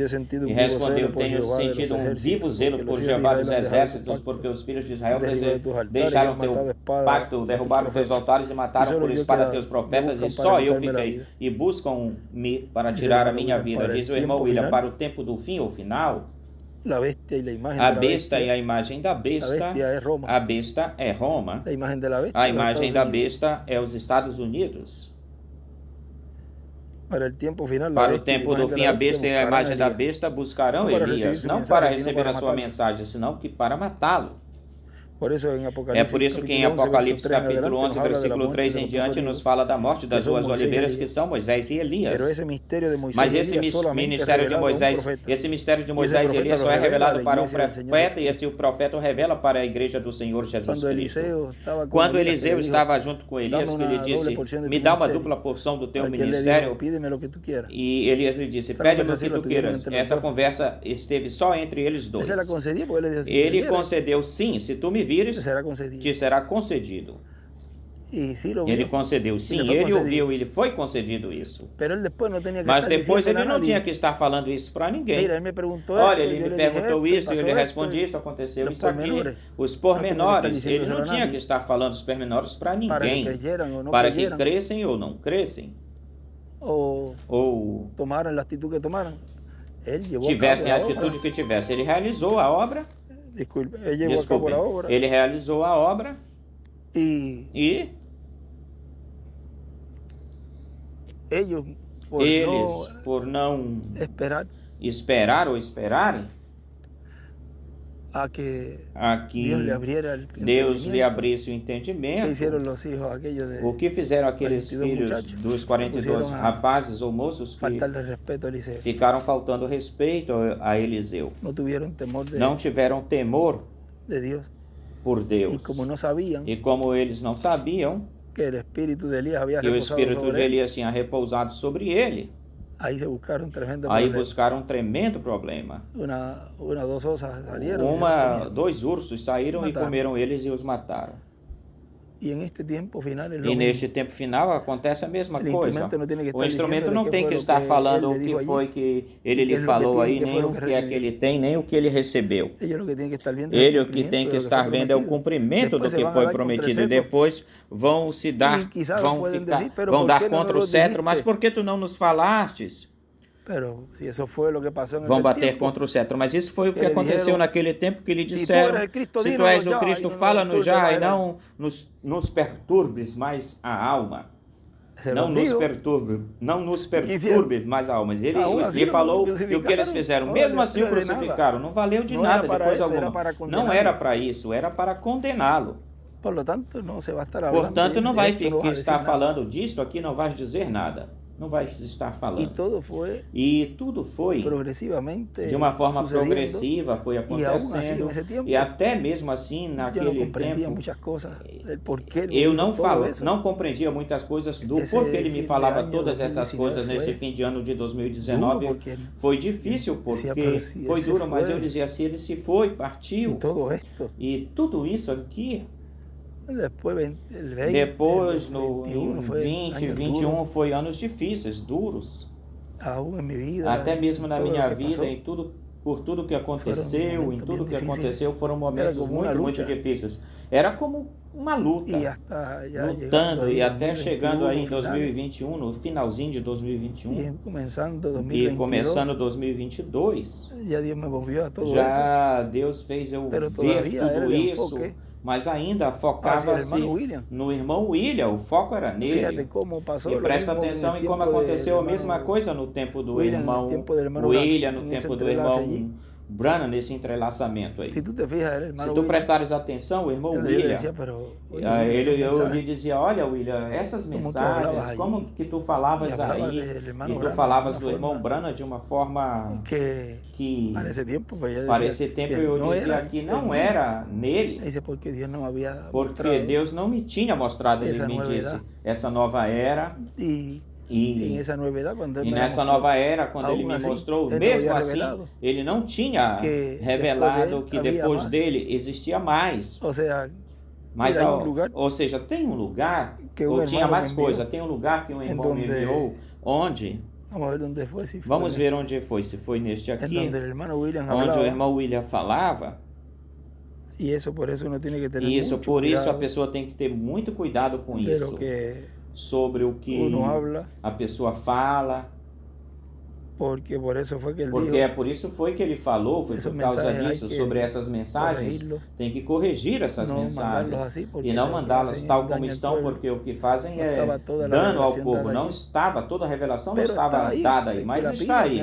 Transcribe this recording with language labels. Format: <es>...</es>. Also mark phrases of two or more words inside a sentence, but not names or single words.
<pt>tenho sentido um vivo zelo por Jeová dos exércitos, porque os filhos de Israel deixaram teu pacto, derrubaram teus altares e mataram por espada teus profetas, e só eu fiquei, e buscam-me para tirar a minha vida. Diz o irmão William, para o tempo do fim ou final,</pt> <es>La bestia y la imagen</es> <pt>a</pt> <es>de la</es> <pt>besta e a imagem da</pt> <es>La</es> <pt>besta.</pt> <es>bestia es Roma.</es> <pt>A besta é Roma.</pt> <es>La imagen de la bestia,</es> <pt>A</pt> <es>los</es> <pt>imagem</pt> <es>Estados</es> <pt>da</pt> <es>Unidos.</es> <pt>besta é os Estados Unidos.</pt> <es>Para el tiempo final, la</es> <pt>Para o</pt> <es>bestia y la</es> <pt>tempo do</pt> <es>imagen de</es> <pt>fim,</pt> <es>la</es> <pt>a</pt> <es>bestia</es> <pt>besta e a</pt> <es>buscarán</es> <pt>imagem da</pt> <es>Elías.</es> <pt>besta buscarão Não para Elias, receber sua não mensagem, para senão receber para a sua matá-lo. mensagem, senão que para matá-lo.</pt> <es>Por eso en</es> <pt>É</pt> <es>Apocalipsis,</es> <pt>por isso que em</pt> <es>capítulo 11,</es> <pt>Apocalipse</pt> <es>verso 3 en</es> <pt>capítulo</pt> <es>adelante,</es> <pt>11,</pt> <es>nos habla de la</es> <pt>versículo</pt> <es>muerte</es> <pt>3</pt> <es>de</es> <pt>em</pt> <es>los</es> <pt>diante,</pt> <es>dos</es> <pt>nos</pt> <es>olivos.</es> <pt>fala da morte das Que são duas Moisés e oliveiras, que Elias. são Moisés e Elias.</pt> <es>Pero ese misterio de Moisés</es> <pt>Mas</pt> <es>y</es> <pt>esse</pt> <es>Elías solamente</es> <pt>ministério de</pt> <es>revelado a un</es> <pt>Moisés,</pt> <es>profeta.</es> <pt>esse mistério de E esse Moisés e profeta Elias</pt> <es>lo</es> <pt>só é</pt> <es>revela</es> <pt>revelado à para um</pt> <es>igreja del Señor</es> <pt>profeta, e</pt> <es>Jesucristo.</es> <pt>esse profeta o revela para a igreja do Senhor Jesus Quando Cristo. Eliseu estava com Quando</pt> <es>Elías, que</es> <pt>Eliseu</pt> <es>le dijo,</es> <pt>estava junto com Elias, que</pt> <es>"Dame</es> <pt>ele</pt> <es>una doble</es> <pt>disse,</pt> <es>porción de</es> <pt>me</pt> <es>tu</es> <pt>dá uma</pt> <es>ministerio".</es> <pt>dupla porção do teu Para que ele ministério,</pt> <es>dijo, pídeme lo que tú quieras.</es> <pt>e Elias lhe disse, Essa pede-me o conversa que</pt> <es>la</es> <pt>tu</pt> <es>tuvieron</es> <pt>queiras.</pt> <es>entre los</es> <pt>Essa</pt> <es>dos.</es> <pt>conversa esteve só entre eles dois.</pt> <es>Se la concedí, porque él le dijo,</es> <pt>Ele concedeu sim, se tu me vires,</pt> <es>te será concedido.</es> <pt>te será concedido.</pt> <es>Y sí lo vio.</es> <pt>Ele concedeu</pt> <es>Y</es> <pt>sim,</pt> <es>le fue</es> <pt>ele</pt> <es>concedido.</es> <pt>ouviu, ele foi concedido isso.</pt> <es>Pero él después no tenía que</es> <pt>Mas</pt> <es>estar</es> <pt>depois</pt> <es>diciendo</es> <pt>ele</pt> <es>a</es> <pt>não</pt> <es>nadie.</es> <pt>tinha que estar falando isso para ninguém.</pt> <es>Mira, él me preguntó</es> <pt>Olha,</pt> <es>esto,</es> <pt>ele</pt> <es>yo</es> <pt>me</pt> <es>le dije</es> <pt>perguntou</pt> <es>esto,</es> <pt>isso, e eu</pt> <es>pasó</es> <pt>lhe</pt> <es>esto,</es> <pt>respondi isso, aconteceu</pt> <es>los</es> <pt>isso aqui.</pt> <es>pormenores.</es> <pt>Os Não pormenores, tinha que ele estar não dizendo tinha a que estar falando os pormenores para</pt> <es>Para que</es> <pt>ninguém.</pt> <es>creyeran o no</es> <pt>Para que</pt> <es>creyeran,</es> <pt>crescem ou não crescem,</pt> <es>o</es> <pt>ou</pt> <es>tomaran la actitud que tomaran. Él llevó</es> <pt>tivessem</pt> <es>a</es> <pt>a</pt> <es>cabo la</es> <pt>atitude</pt> <es>obra.</es> <pt>que tivesse. Ele realizou a obra,</pt> <es>Disculpe, él llevó a</es> <pt>desculpem,</pt> <es>cabo la obra.</es> <pt>ele realizou a obra</pt> <es>Y</es> <pt>e</pt> <es>ellos, por</es> <pt>eles,</pt> <es>no</es> <pt>por não</pt> <es>esperar</es> <pt>esperar ou esperarem</pt> <es>a que</es> <pt>aqui</pt> <es>Dios le abriera el</es> <pt>Deus lhe</pt> <es>entendimiento,</es> <pt>abrisse o</pt> <es>que</es> <pt>entendimento.</pt> <es>hicieron los hijos aquellos de</es> <pt>O que fizeram aqueles</pt> <es>42</es> <pt>filhos</pt> <es>muchachos?</es> <pt>dos 42</pt> <es>Puseram a</es> <pt>rapazes ou moços que</pt> <es>faltarle respeto a Eliseo.</es> <pt>ficaram faltando respeito a Eliseu?</pt> <es>No tuvieron temor</es> <pt>Não tiveram temor</pt> <es>de Dios.</es> <pt>por</pt> <es>Y</es> <pt>Deus.</pt> <es>como no sabían</es> <pt>E como eles não sabiam</pt> <es>que el espíritu de Elías había</es> <pt>que o</pt> <es>reposado</es> <pt>espírito</pt> <es>sobre</es> <pt>de</pt> <es>él,</es> <pt>Elias tinha repousado sobre ele,</pt> <es>ahí se buscaron tremendo</es> <pt>aí</pt> <es>problema.</es> <pt>buscaram um tremendo problema.</pt> <es>Una, dos osas salieron</es> <pt>Dois ursos saíram e Mataram. comeram eles e os mataram.</pt> <es>y en este tiempo final es lo</es> <pt>E</pt> <es>mismo.</es> <pt>neste tempo final acontece a mesma</pt> <es>El</es> <pt>coisa.</pt> <es>instrumento no tiene que</es> <pt>O</pt> <es>estar</es> <pt>instrumento</pt> <es>diciendo</es> <pt>não</pt> <es>qué</es> <pt>tem</pt> <es>fue</es> <pt>que</pt> <es>lo</es> <pt>estar</pt> <es>que</es> <pt>falando</pt> <es>él</es> <pt>o</pt> <es>le</es> <pt>que</pt> <es>dijo</es> <pt>foi</pt> <es>allí,</es> <pt>que</pt> <es>y</es> <pt>ele</pt> <es>qué</es> <pt>lhe</pt> <es>es lo que</es> <pt>falou</pt> <es>tiene,</es> <pt>aí,</pt> <es>qué</es> <pt>nem</pt> <es>fue lo</es> <pt>o</pt> <es>que</es> <pt>que é que</pt> <es>recibió.</es> <pt>ele tem, nem o que ele recebeu.</pt> <es>Ellos lo que tienen que estar viendo es</es> <pt>Ele</pt> <es>el</es> <pt>o que tem</pt> <es>cumplimiento</es> <pt>que</pt> <es>de lo</es> <pt>estar</pt> <es>fue</es> <pt>vendo é o</pt> <es>prometido.</es> <pt>cumprimento do</pt> <es>Después se</es> <pt>que</pt> <es>van a</es> <pt>foi</pt> <es>dar contra el</es> <pt>prometido. E</pt> <es>cetro.</es> <pt>depois vão se dar,</pt> <es>E quizás</es> <pt>vão podem ficar, dizer, pero vão</pt> <es>¿por</es> <pt>dar</pt> <es>qué no</es> <pt>contra o</pt> <es>nos</es> <pt>cetro.</pt> <es>dijiste?</es> <pt>Mas por que tu não nos falastes?</pt> <es>Pero si eso fue lo que pasó en</es> <pt>Vão</pt> <es>aquel</es> <pt>bater</pt> <es>tiempo,</es> <pt>contra o cetro. Mas isso foi o que Eles aconteceu</pt> <es>dijeron,</es> <pt>naquele tempo que lhe</pt> <es>tu</es> <pt>disseram:</pt> <es>eres Cristo,</es> <pt>se tu</pt> <es>dinos</es> <pt>és o já, Cristo, e não fala-nos nos já, e perturbe não nos perturbes mais a alma.</pt> <es>se</es> <pt>Não</pt> <es>los</es> <pt>nos</pt> <es>dijo,</es> <pt>perturbe, não nos</pt> <es>Quisieram.</es> <pt>perturbe mais a alma. Ele assim lhe falou o e o que eles fizeram. não Mesmo assim o serviu de nada. crucificaram. Não valeu de Não nada, era de para coisa isso, era alguma. para Não condená-lo. era para isso, era para condená-lo.</pt> <es>Por lo tanto, no se va a estar hablando</es> <pt>Portanto,</pt> <es>de</es> <pt>não vai</pt> <es>esto, no vas a decir</es> <pt>estar</pt> <es>nada.</es> <pt>falando disto aqui, não vai dizer nada. Não vai estar</pt> <es>Y</es> <pt>falando.</pt> <es>todo fue</es> <pt>E tudo foi</pt> <es>progresivamente</es> <pt>de uma forma</pt> <es>sucediendo,</es> <pt>progressiva, foi</pt> <es>y aún así,</es> <pt>acontecendo.</pt> <es>en ese tiempo,</es> <pt>E até mesmo assim,</pt> <es>yo no</es> <pt>naquele</pt> <es>comprendía</es> <pt>tempo,</pt> <es>muchas cosas del por qué él me</es> <pt>eu</pt> <es>dijo</es> <pt>não</pt> <es>todo eso.</es> <pt>não compreendia muitas coisas do Esse porquê ele fim me de falava ano todas essas 2019 coisas nesse foi fim de ano de duro, 2019. porque Foi difícil, dizia, porque</pt> <es>"Pero se</es> <pt>foi ele se duro, mas foi, eu dizia assim, ele se foi,</pt> <es>Y</es> <pt>partiu.</pt> <es>todo esto,</es> <pt>E tudo isso aqui,</pt> <es>después el 20,</es> <pt>depois</pt> <es>el</es> <pt>no</pt> <es>21</es> <pt>em</pt> <es>fue</es> <pt>20,</pt> <es>años</es> <pt>21</pt> <es>duros,</es> <pt>foi anos difíceis,</pt> <es>duros. aún en mi vida,</es> <pt>Até mesmo na</pt> <es>todo lo</es> <pt>minha</pt> <es>que</es> <pt>vida,</pt> <es>pasó,</es> <pt>em tudo, por tudo que aconteceu,</pt> <es>momentos</es> <pt>em tudo bem que difíceis. aconteceu, foram momentos como uma muito luta. difíceis. Era como uma luta,</pt> <es>y hasta ya llegando</es> <pt>lutando</pt> <es>ahí</es> <pt>e até</pt> <es>2021,</es> <pt>chegando aí em</pt> <es>finales,</es> <pt>2021, no finalzinho de 2021</pt> <es>y comenzando</es> <pt>e</pt> <es>2022,</es> <pt>começando 2022,</pt> <es>ya Dios me volvió a todo eso.</es> <pt>já Deus fez eu</pt> <es>Pero</es> <pt>ver</pt> <es>todavía era</es> <pt>tudo</pt> <es>el</es> <pt>isso,</pt> <es>enfoque</es> <pt>mas ainda</pt> <es>hacia el</es> <pt>focava-se</pt> <es>hermano William.</es> <pt>no irmão William, o foco era</pt> <es>Fíjate</es> <pt>nele.</pt> <es>cómo pasó</es> <pt>E</pt> <es>lo</es> <pt>presta</pt> <es>mismo en</es> <pt>atenção</pt> <es>el</es> <pt>em como</pt> <es>tiempo</es> <pt>aconteceu a</pt> <es>del</es> <pt>mesma</pt> <es>hermano</es> <pt>coisa no tempo do</pt> <es>William, no</es> <pt>irmão</pt> <es>tiempo del hermano</es> <pt>William,</pt> <es>Branham,</es> <pt>no</pt> <es>en ese</es> <pt>tempo do</pt> <es>entrelace</es> <pt>irmão</pt> <es>allí.</es> <pt>Branham, nesse entrelaçamento aí.</pt> <es>Si tú te fijas, el</es> <pt>Se</pt> <es>hermano</es> <pt>tu</pt> <es>William,</es> <pt>prestares atenção, o irmão</pt> <es>yo le</es> <pt>William,</pt> <es>decía, pero oye,</es> <pt>eu lhe</pt> <es>mensaje,</es> <pt>dizia, olha William, essas</pt> <es>Como tu hablabas</es> <pt>mensagens, aí, como que tu falavas e falava aí,</pt> <es>del hermano</es> <pt>e tu</pt> <es>Branham</es> <pt>falavas</pt> <es>de</es> <pt>do uma irmão forma Branham de uma forma</pt> <es>que para ese tiempo, pues yo decía</es> <pt>para esse tempo</pt> <es>que</es> <pt>eu</pt> <es>no</es> <pt>dizia</pt> <es>era</es> <pt>que não</pt> <es>en mí.</es> <pt>era nele,</pt> <es>Dice, porque Dios no me había</es> <pt>porque</pt> <es>mostrado</es> <pt>Deus não me tinha mostrado, ele essa me nova disse,</pt> <es>edad.</es> <pt>essa nova era,</pt> <es>Y</es> <pt>e</pt> <es>en esa nueva edad, cuando él</es> <pt>E</pt> <es>me la</es> <pt>nessa</pt> <es>mostró,</es> <pt>nova era, quando ele</pt> <es>aún</es> <pt>me assim, mostrou, ele não mesmo havia assim, revelado ele não tinha que revelado depois que dele depois havia dele existia mais.</pt> <es>o sea,</es> <pt>Mas,</pt> <es>mira, hay un lugar</es> <pt>ou seja, tem um lugar, que ou um tinha irmão mais me enviou, coisa, tem um lugar que um irmão me</pt> <es>donde-</es> <pt>enviou, onde,</pt> <es>vamos a ver dónde fue, si fue</es> <pt>vamos ver onde foi, se foi neste</pt> <es>en</es> <pt>aqui,</pt> <es>donde el hermano William</es> <pt>onde o</pt> <es>hablaba,</es> <pt>irmão William falava,</pt> <es>y eso por eso uno tiene que tener</es> <pt>e isso,</pt> <es>mucho</es> <pt>por isso a</pt> <es>cuidado</es> <pt>pessoa tem que ter muito cuidado com</pt> <es>de</es> <pt>isso,</pt> <es>lo que</es> <pt>sobre o que</pt> <es>uno habla</es> <pt>a pessoa fala,</pt> <es>Porque</es> <pt>é por isso foi que ele falou, foi por causa disso, sobre essas mensagens, tem que corrigir essas mensagens e não mandá-las tal como estão, porque o que fazem é dano ao povo. Não estava, toda a revelação não estava dada aí, mas está aí.</pt>